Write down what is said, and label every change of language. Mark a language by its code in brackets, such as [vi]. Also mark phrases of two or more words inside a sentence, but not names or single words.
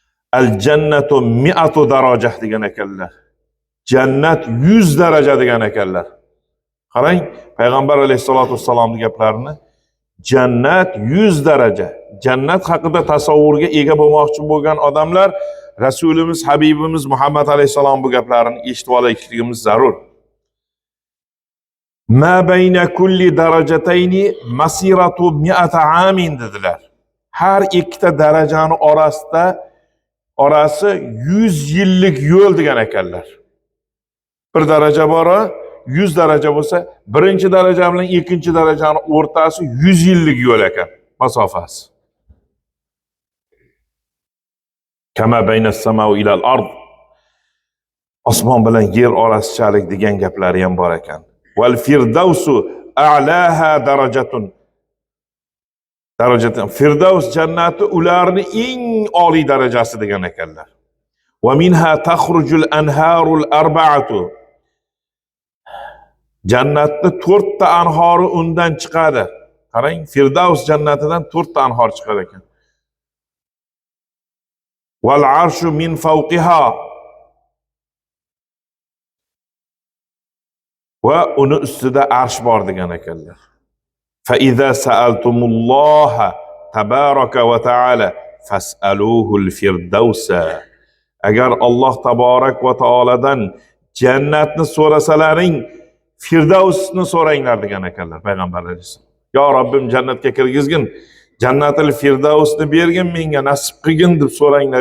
[ar] الجنة مائة درجة [uz] degan ekanlar. Jannat 100 daraja degan ekanlar. Qarang, payg'ambar alayhisolatu vassalomning gaplarini. Jannat 100 daraja. Jannat haqida tasavvurga ega bo'lmoqchi bo'lgan odamlar Rasulimiz, Habibimiz Muhammad alayhisalom bu gaplarini eshitib olishligimiz zarur. [ar] ما بين كل درجتين مسيرة 100 عام dedilar. [uz] Har ikkita darajani orasi 100 yillik yo'l degan ekanlar. Bir daraja bora 100 daraja bo'lsa, birinchi daraja bilan ikkinchi darajani o'rtasi 100 yillik yo'l ekan, masofasi. [ar] كما بين السماء إلى الأرض. [uz] Osmon bilan yer orasichalik degan gaplari ham bor ekan. [ar] والفردوس أعلاها درجة. [uz] Firdaus jannati ularni eng oliy darajasi degan ekanlar. [ar] ومنها تخرج الأنهار الأربعة. [uz] Jannatda 4 ta anhori undan chiqadi. Qarang, Firdaus jannatidan 4 ta anhor chiqar ekan. [ar] والعرش من فوقها. [uz] Va uni ustida arsh bor degan ekanlar. [ar] فإذا سألتم الله تبارك وتعالى فاسألوه الفردوس. [uz] Agar Alloh taborak va taoladan jannatni so'rasalaring, Firdavsni so'ranglar degan ekanlar payg'ambar alayhisalom. Yo Robbim jannatga kirgizgin, jannatul Firdavsni bergin menga, nasib qilgin deb so'ranglar.